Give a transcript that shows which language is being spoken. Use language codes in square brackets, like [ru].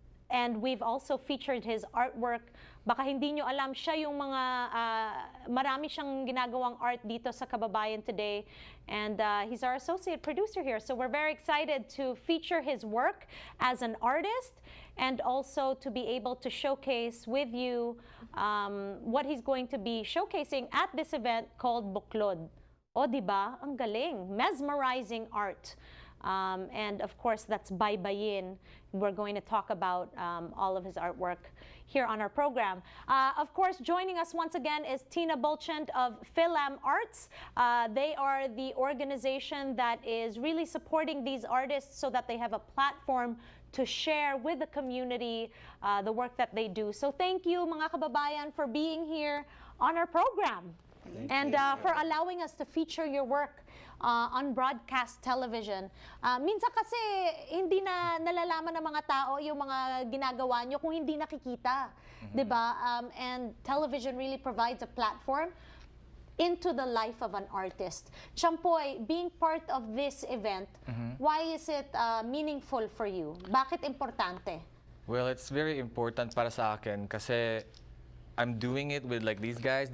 [en] And we've also featured his artwork. [tl] Baka hindi nyo alam, siya yung marami siyang ginagawang art dito sa Kababayan Today. [en] And he's our associate producer here. So we're very excited to feature his work as an artist and also to be able to showcase with you what he's going to be showcasing at this event called Buklod. [tl] O, diba? Ang galing. [en] Mesmerizing art. And of course, that's Baybayin. We're going to talk about all of his artwork here on our program. Of course, joining us once again is Tina Bulchent of Filam Arts. They are the organization that is really supporting these artists so that they have a platform to share with the community the work that they do. So thank you, [tl] mga kababayan, [en] for being here on our program. And for allowing us to feature your work on broadcast television. [tl] Minsan kasi hindi na nalalaman ng mga tao yung mga ginagawa nyo kung hindi nakikita. Diba? [en] And television really provides a platform into the life of an artist. Champoy, being part of this event, why is it meaningful for you? [tl] Bakit importante? [en] Well, it's very important [tl] para sa akin kasi [en] I'm doing it with like these guys.